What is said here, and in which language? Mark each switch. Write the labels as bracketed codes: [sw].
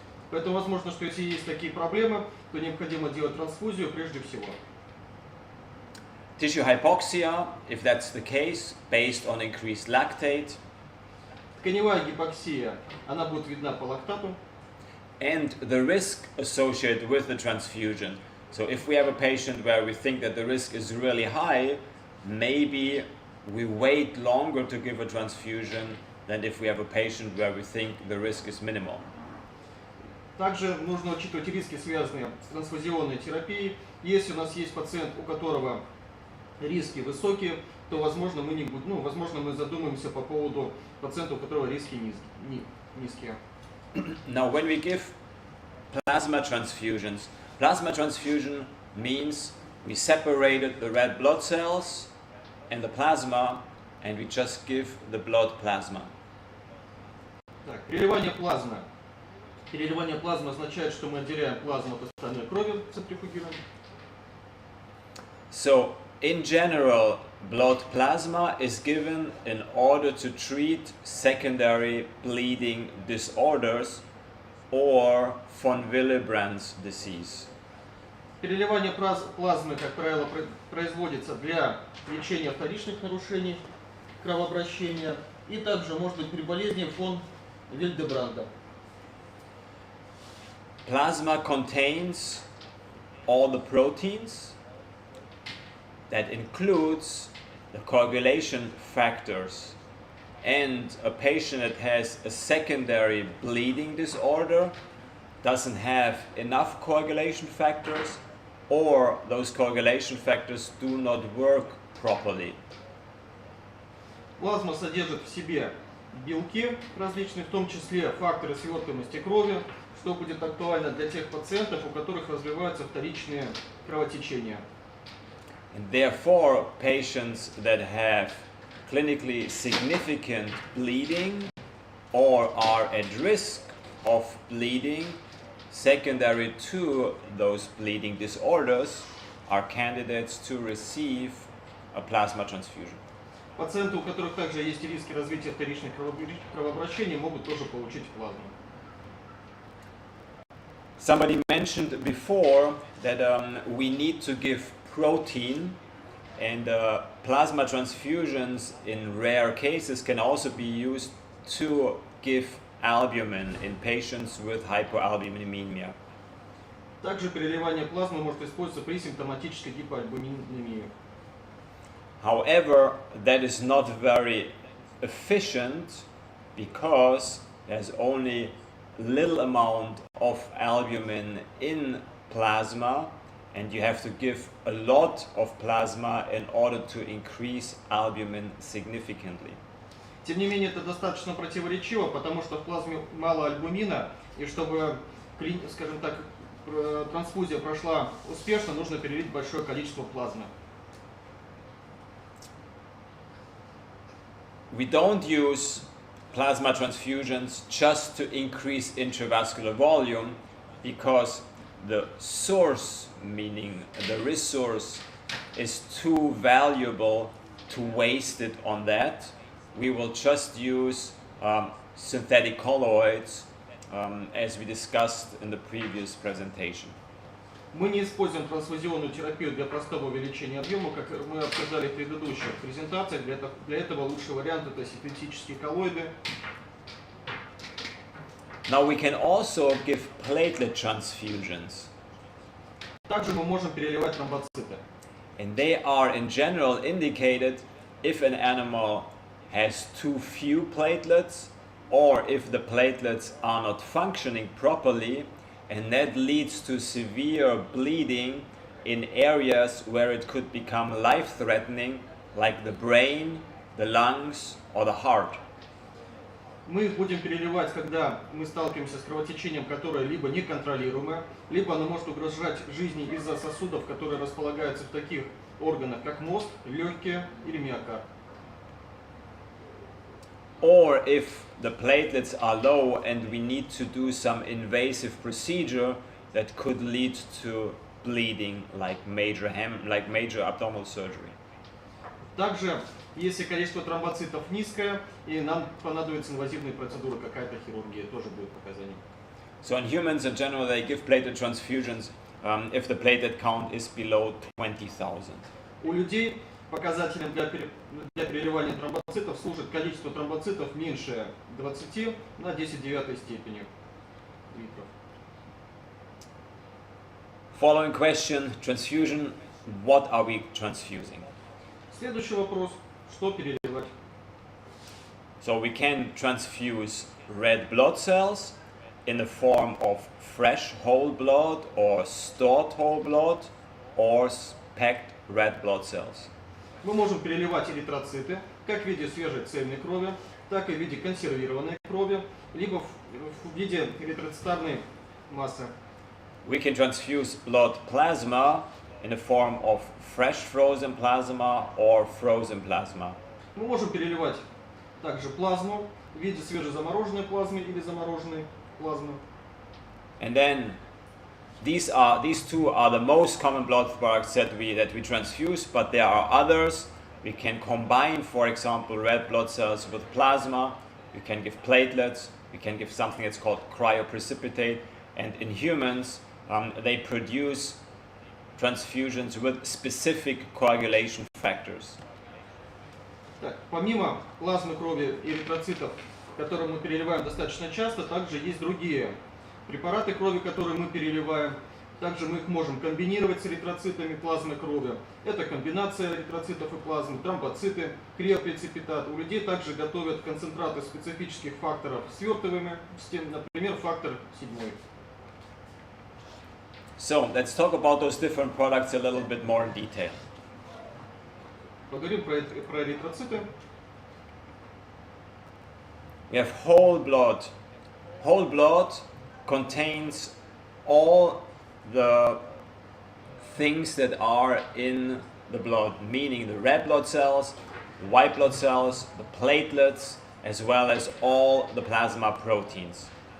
[ru] Поэтому возможно, что если есть такие проблемы, то необходимо делать трансфузию прежде всего. [en] Tissue hypoxia, if that's the case, based on increased lactate, [ru] Тканевая гипоксия, она будет видна по лактату. [en] and the risk associated with the transfusion. So if we have a patient where we think that the risk is really high, maybe we wait longer to give a transfusion than if we have a patient where we think the risk is minimal. [ru] Также нужно учитывать риски, связанные с трансфузионной терапией. Если у нас есть пациент, у которого риски высокие, то возможно мы задумаемся по поводу пациента, у которого риски низкие. [en] Now when we give plasma transfusions, plasma transfusion means we separated the red blood cells and the plasma and we just give the blood plasma. [ru] Так, переливание плазмы. Переливание плазмы означает, что мы отделяем плазму от остальной крови, центрифугируем. [en] So in general, blood plasma is given in order to treat secondary bleeding disorders or von Willebrand's disease. [ru] Переливание плазмы, как правило, производится для лечения вторичных нарушений кровообращения и также может быть при болезни фон Вильдебранда. [en] Plasma contains all the proteins. That includes the coagulation factors. And a patient that has a secondary bleeding disorder doesn't have enough coagulation factors, or those coagulation factors do not work properly. [ru] Плазма содержит в себе белки различные, в том числе факторы свертываемости крови, что будет актуально для тех пациентов, у которых развиваются вторичные кровотечения. [en] And therefore, patients that have clinically significant bleeding or are at risk of bleeding secondary to those bleeding disorders are candidates to receive a plasma transfusion. [ru] Пациенты, у которых также есть риски развития вторичных кровообращений, могут тоже получить плазму. [en] Somebody mentioned before that we need to give protein, and plasma transfusions in rare cases can also be used to give albumin in patients with hypoalbuminemia. [ru] Также переливание плазмы может использоваться при симптоматической гипоальбуминемии. [en] However, that is not very efficient because there's only little amount of albumin in plasma, and you have to give a lot of plasma in order to increase albumin significantly. [ru] Тем не менее, это достаточно противоречиво, потому что в плазме мало альбумина, и чтобы, скажем так, трансфузия прошла успешно, нужно перелить большое количество плазмы. [en] We don't use plasma transfusions just to increase intravascular volume because the source, meaning the resource, is too valuable to waste it on that. We will just use synthetic colloids as we discussed in the previous presentation. [ru] Мы не используем трансфузионную терапию для простого увеличения объема, как мы обсуждали в предыдущих презентациях. Для этого лучший вариант это синтетические коллоиды. [en] Now we can also give platelet transfusions. [ru] Также мы можем переливать тромбоциты. [en] And they are in general indicated if an animal has too few platelets or if the platelets are not functioning properly, and that leads to severe bleeding in areas where it could become life-threatening, like the brain, the lungs, or the heart. [ru] Мы их будем переливать, когда мы сталкиваемся с кровотечением, которое либо неконтролируемое, либо оно может угрожать жизни из-за сосудов, которые располагаются в таких органах, как мозг, легкие или миокард. [en] Or if the platelets are low and we need to do some invasive procedure that could lead to bleeding, like major abdominal surgery. [ru] Также, если количество тромбоцитов низкое, и нам понадобится инвазивная процедура, какая-то хирургия, тоже будет показанием. [en] So in humans in general, they give platelet transfusions if the platelet count is below 20,000. [ru] У людей показателем для переливания тромбоцитов служит количество тромбоцитов меньше 20 на 10⁹ степени литров. [en] Following question, transfusion, what are we transfusing? [ru] Следующий вопрос, что переливать? [en] So we can transfuse red blood cells in the form of fresh whole blood or stored whole blood or packed red blood cells. [ru] Мы можем переливать эритроциты как в виде свежей цельной крови, так и в виде консервированной крови, либо в виде эритроцитарной массы. [en] We can transfuse blood plasma in the form of fresh frozen plasma or frozen plasma. [ru] Мы можем переливать также плазму в виде свежезамороженной плазмы или замороженной плазмы. [en] And then these two are the most common blood products that we transfuse, but there are others. We can combine, for example, red blood cells with plasma. We can give platelets. We can give something that's called cryoprecipitate. And in humans, they produce transfusions with specific coagulation factors. [ru] Так, помимо плазмы крови и эритроцитов, которые мы переливаем достаточно часто, также есть другие препараты крови, которые мы переливаем. Также мы их можем комбинировать с эритроцитами плазмы крови. Это комбинация эритроцитов и плазмы, тромбоциты, криопреципитат. У людей также готовят концентраты специфических факторов свертываемыми, например, фактор 7. [en] So let's talk about those different products a little bit more in detail. [ru] Поговорим про эритроциты. [en] We have whole blood. Whole blood contains all the things that are in the blood, meaning the red blood cells, the white blood cells, the platelets, as well as all the plasma proteins.